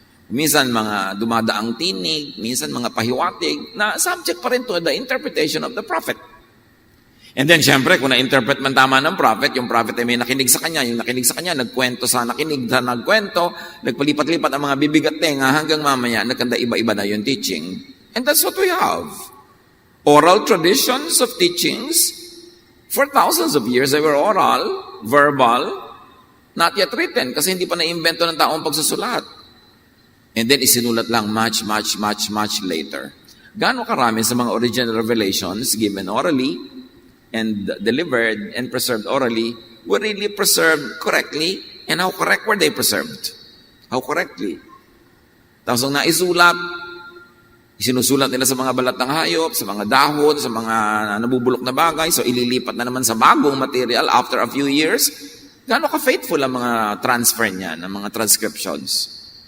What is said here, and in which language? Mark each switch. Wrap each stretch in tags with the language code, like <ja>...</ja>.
<tl>Minsan mga dumadaang tinig, minsan mga pahiwatig, na subject pa rin</tl> <en>to the interpretation of the prophet.</en> <tl>And then, syempre, kung na-interpret man tama ng prophet, yung prophet ay may nakinig sa kanya, yung nakinig sa kanya, nagkwento sa nakinig, sa nagkwento, nagpalipat-lipat ang mga bibig at tenga, hanggang mamaya, nagkanda iba-iba na yung teaching.</tl> <en>And that's what we have. Oral traditions of teachings. For thousands of years, they were oral, verbal, not yet written,</en> <tl>kasi hindi pa na-invento ng taong pagsusulat.</tl> <en>And then,</en> <tl>isinulat lang</tl> <en>much later.</en> <tl>Gaano karami sa mga</tl> <en>original revelations given orally and delivered and preserved orally were really preserved correctly? And how correct were they preserved? How correctly?</en> <tl>Tapos ang naisulat, isinusulat nila sa mga balat ng hayop, sa mga dahon, sa mga nabubulok na bagay. So, ililipat na naman sa bagong material</tl> <en>after a few years.</en> <tl>Gaano ka-faithful ang mga transfer niya, ng mga transcriptions?</tl>